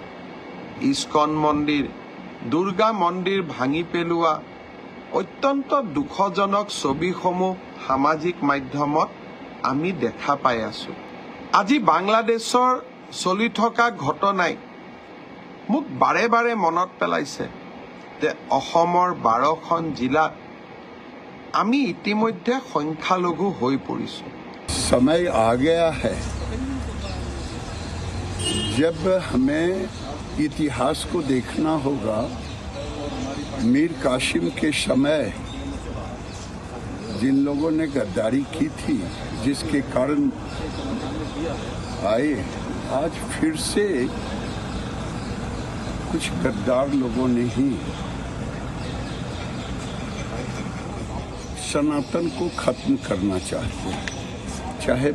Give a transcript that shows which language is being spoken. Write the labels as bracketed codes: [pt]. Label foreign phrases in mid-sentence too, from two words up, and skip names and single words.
[as] ইস্কন মন্দিৰ, দুৰ্গা মন্দিৰ ভাঙি পেলোৱা অত্যন্ত দুখজনক ছবিসমূহ সামাজিক মাধ্যমত আমি দেখা পাই আছো। আজি বাংলাদেশৰ চলি থকা ঘটনাই মোক বাৰে বাৰে মনত পেলাইছে যে অসমৰ 12খন জিলাত আমি ইতিমধ্যে সংখ্যালঘু হৈ পৰিছো। [hi] समय आ गया है जब हमें इतिहास को देखना होगा। मीर कासिम के समय जिन लोगों ने गद्दारी की थी, जिसके कारण आए, आज फिर से कुछ गद्दार लोगों ने ही सनातन को खत्म करना चाहते हैं।